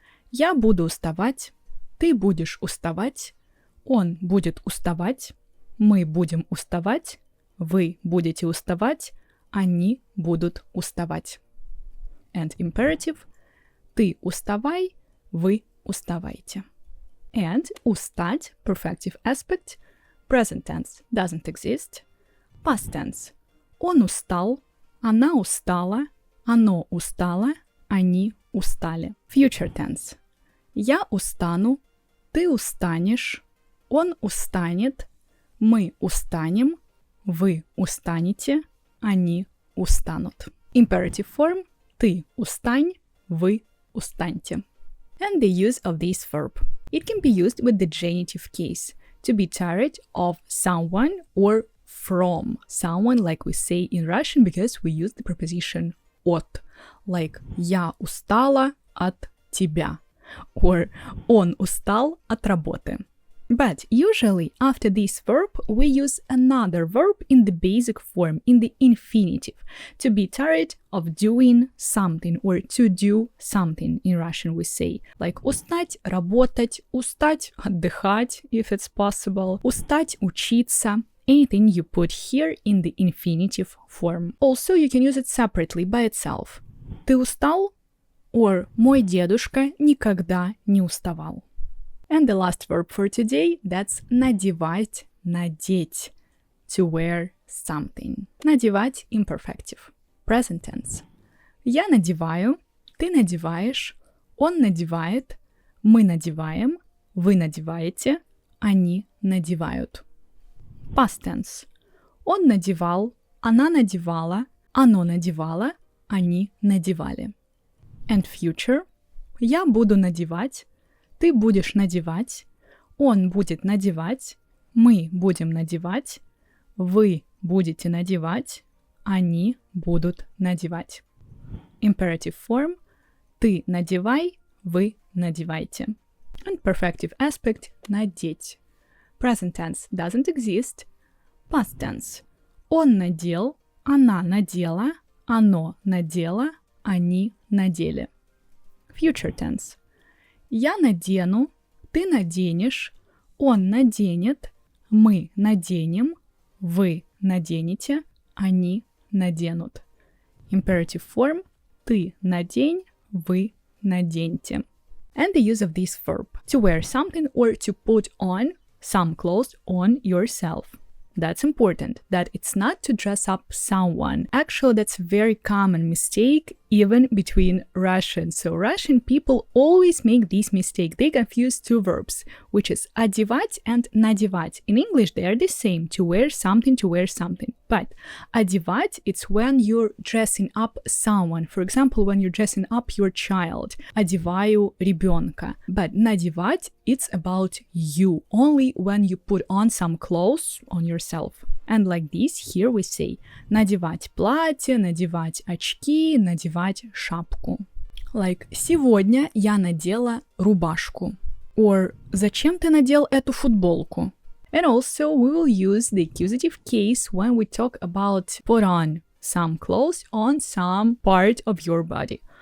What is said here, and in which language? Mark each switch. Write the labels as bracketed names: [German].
[Russian] Я буду уставать, ты будешь уставать, он будет уставать, мы будем уставать, вы будете уставать, они будут уставать. [English] And imperative. [Russian] Ты уставай, вы уставайте. [English] And устать, perfective aspect, present tense doesn't exist. Past tense. [Russian] Он устал, она устала, оно устало, они устали. [English] Future tense. [Russian] Я устану, ты устанешь, он устанет, мы устанем, вы устанете, они устанут. [English] Imperative form. [Russian] Ты устань, вы устаньте. [English] And the use of this verb. It can be used with the genitive case. To be tired of someone or from someone, like we say in Russian, because we use the preposition от. [Russian] Like я устала от тебя. Or он устал от работы. [English] But usually after this verb we use another verb in the basic form, in the infinitive. To be tired of doing something or to do something in Russian we say. Like [Russian] устать, работать, устать, отдыхать, [English] if it's possible, [Russian] устать, учиться. [English] Anything you put here in the infinitive form. Also you can use it separately by itself. [Russian] Ты устал? Or мой дедушка никогда не уставал. [English] And the last verb for today, that's надевать, надеть. To wear something. Надевать imperfective. Present tense. [Russian] Я надеваю, ты надеваешь, он надевает, мы надеваем, вы надеваете, они надевают. [English] Past tense. [Russian] Он надевал, она надевала, оно надевало, они надевали. [English] And future. [Russian] Я буду надевать, ты будешь надевать, он будет надевать, мы будем надевать, вы будете надевать, они будут надевать. [English] Imperative form. [Russian] Ты надевай, вы надевайте. [English] And perfective aspect – надеть. Present tense doesn't exist. Past tense. [Russian] Он надел, она надела, оно надело, они надели. [English] Future tense. [Russian] Я надену, ты наденешь, он наденет, мы наденем, вы наденете, они наденут. [English] Imperative form. [Russian] Ты надень, вы наденьте. [English] And the use of this verb. To wear something or to put on some clothes on yourself. That's important, that it's not to dress up someone. Actually, that's a very common mistake, even between Russians. So Russian people always make this mistake. They confuse two verbs, which is одевать and надевать. In English, they are the same, to wear something, to wear something. But одевать, it's when you're dressing up someone. For example, when you're dressing up your child. [Russian] Одеваю ребенка. [English] But надевать, it's about you. Only when you put on some clothes on yourself. And like this, here we say [Russian] надевать платье, надевать очки, надевать шапку. Like сегодня я надела рубашку. Or зачем ты надел эту футболку? [English] And also we will use the accusative case when we talk about put on some clothes on some part of your body.